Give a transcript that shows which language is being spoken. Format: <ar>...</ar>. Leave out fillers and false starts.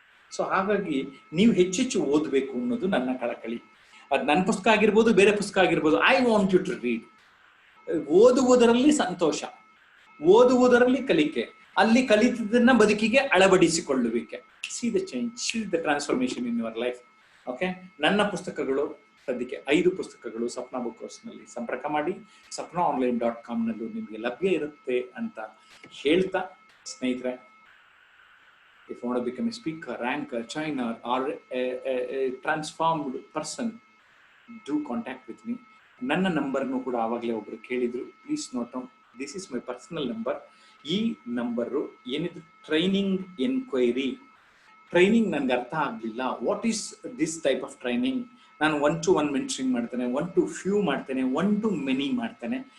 <kn>So ಹಾಗಾಗಿ ನೀವು ಹೆಚ್ಚೆಚ್ಚು ಓದಬೇಕು ಅನ್ನೋದು ನನ್ನ ಕಳಕಳಿ. ಅದು ನನ್ನ ಪುಸ್ತಕ ಆಗಿರ್ಬೋದು, ಬೇರೆ ಪುಸ್ತಕ ಆಗಿರ್ಬೋದು.</kn> <en>I want you to read.</en> <kn>ಓದುವುದರಲ್ಲಿ ಸಂತೋಷ, ಓದುವುದರಲ್ಲಿ ಕಲಿಕೆ, ಅಲ್ಲಿ ಕಲಿತದನ್ನ ಬದುಕಿಗೆ ಅಳವಡಿಸಿಕೊಳ್ಳುವಿಕೆ.</kn> <en>See the change, see the transformation in your life.</en> <kn>Okay, ನನ್ನ ಪುಸ್ತಕಗಳು ಸದ್ಯಕ್ಕೆ 5 ಪುಸ್ತಕಗಳು ಸಪ್ನಾ ಬುಕ್ ಹೌಸ್ನಲ್ಲಿ ಸಂಪರ್ಕ ಮಾಡಿ, sapnaonline.com ನಲ್ಲೂ ನಿಮಗೆ ಲಭ್ಯ ಇರುತ್ತೆ ಅಂತ ಹೇಳ್ತಾ, ಸ್ನೇಹಿತರೆ,</kn> <en>if you want to become a speaker, ranker, trainer, or a transformed person, do contact with me.</en> <kn>ನನ್ನ ನಂಬರ್ನು ಕೂಡ ಆವಾಗಲೇ ಒಬ್ರು ಕೇಳಿದ್ರು.</kn> <en>Please note down, this is my personal number.</en> <kn>ಈ ನಂಬರು ಏನಿದ್ರು ಟ್ರೈನಿಂಗ್ ಎನ್ಕ್ವೈರಿ. ಟ್ರೈನಿಂಗ್ ನನಗೆ ಅರ್ಥ ಆಗಲಿಲ್ಲ,</kn> <en>What is this type of training?</en> <kn>ನಾನು 1-to-1 ಮೆಂಟರಿಂಗ್ ಮಾಡ್ತೇನೆ, 1-to-few ಮಾಡ್ತೇನೆ, 1-to-many ಮಾಡ್ತೇನೆ.</kn>